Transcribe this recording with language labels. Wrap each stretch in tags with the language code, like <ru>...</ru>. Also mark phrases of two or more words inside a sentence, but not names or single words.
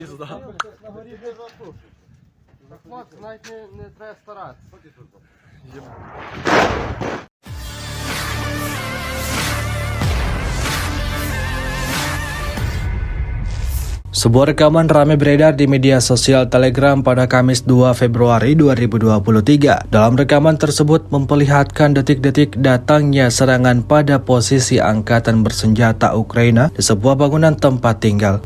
<uk>На горі не засушиш. Так, навіть не треба старатися.</uk> <id>Sebuah rekaman ramai beredar di media sosial Telegram pada Kamis 2 Februari 2023. Dalam rekaman tersebut memperlihatkan detik-detik datangnya serangan pada posisi angkatan bersenjata Ukraina di sebuah bangunan tempat tinggal.</id>